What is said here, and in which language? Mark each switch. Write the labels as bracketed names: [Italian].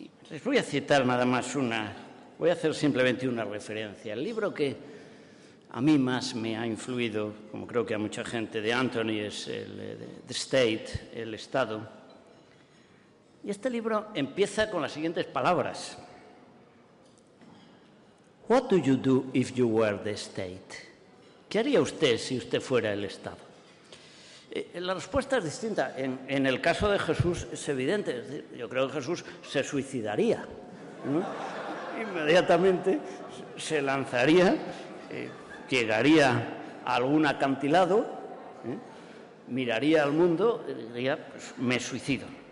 [Spanish] Les voy a citar nada más voy a hacer simplemente una referencia. El libro que a mí más me ha influido, como creo que a mucha gente, de Antoni, es The State, el Estado. Y este libro empieza con las siguientes palabras. [English] What do you do if you were the state? [Spanish] ¿Qué haría usted si usted fuera el Estado? La respuesta es distinta. En el caso de Jesús es evidente. Es decir, yo creo que Jesús se suicidaría, ¿no? Inmediatamente se lanzaría, llegaría a algún acantilado, miraría al mundo y diría, pues, me suicido.